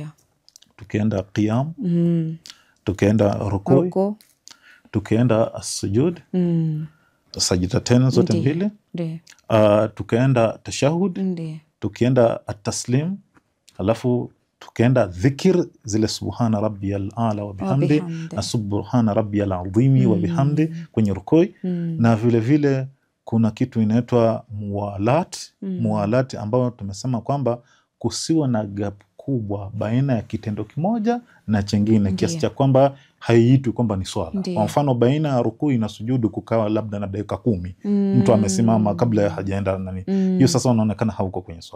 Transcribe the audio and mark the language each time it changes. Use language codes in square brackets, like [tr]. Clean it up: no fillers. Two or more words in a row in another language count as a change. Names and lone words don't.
[sw] Tukienda qiyam, tukienda rukuu, tukienda as-sujud, sajdatain zote mbili, tukaenda tashahud, tukienda at-taslim, alafu tukaenda dhikr zile [ar] سبحان ربي الأعلى وبحمده [sw] na [ar] سبحان ربي العظيم وبحمده [sw] kwenye rukui. Na vile vile kuna kitu inaitwa muwalat ambayo tumesema kwamba kusiwa na gap kubwa baina ya kitendo kimoja na chengine, kiasi cha kwamba haiitwi kwamba ni swala. Kwa mfano baina ya rukui na sujudu kukawa labda na dakika 10, mtu amesimama kabla ya hajaenda nani, hiyo sasa unaonekana hauko kwenye swala.